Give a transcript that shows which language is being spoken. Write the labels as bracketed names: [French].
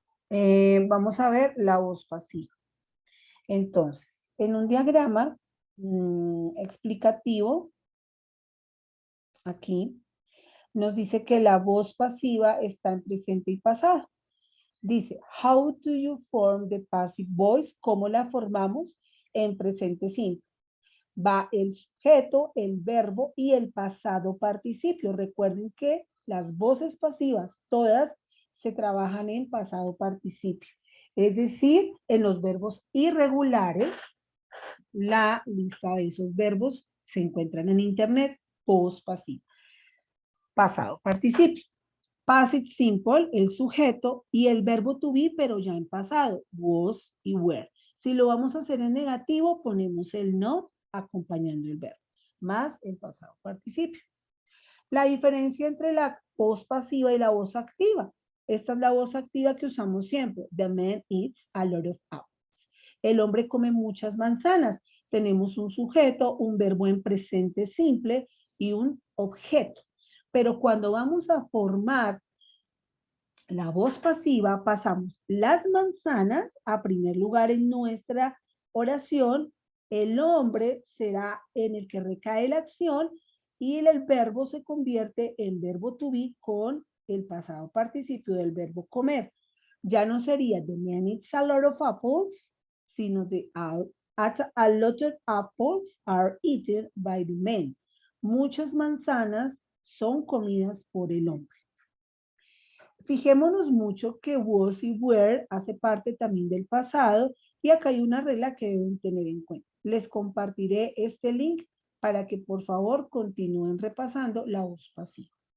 [Spanish] Vamos a ver la voz pasiva. Entonces, en un diagrama explicativo, aquí, nos dice que la voz pasiva está en presente y pasado. Dice, [English] how do you form the passive voice? [Spanish] ¿Cómo la formamos en presente simple? Va el sujeto, el verbo y el pasado participio. Recuerden que las voces pasivas, todas se trabajan en pasado participio. Es decir, en los verbos irregulares, la lista de esos verbos se encuentran en internet, voz pasiva. Pasado participio. Passive simple, el sujeto, y el verbo to be, pero ya en pasado, was y were. Si lo vamos a hacer en negativo, ponemos el not acompañando el verbo, más el pasado participio. La diferencia entre la voz pasiva y la voz activa. Esta es la voz activa que usamos siempre. [English] The man eats a lot of apples. [Spanish] El hombre come muchas manzanas. Tenemos un sujeto, un verbo en presente simple y un objeto. Pero cuando vamos a formar la voz pasiva, pasamos las manzanas a primer lugar en nuestra oración. El hombre será en el que recae la acción y el verbo se convierte en verbo to be con el pasado participio del verbo comer. Ya no sería [English] the man eats a lot of apples, [Spanish] sino [English] a lot of apples are eaten by the man. [Spanish] Muchas manzanas son comidas por el hombre. Fijémonos mucho que was y were hace parte también del pasado y acá hay una regla que deben tener en cuenta. Les compartiré este link para que por favor continúen repasando la voz pasiva.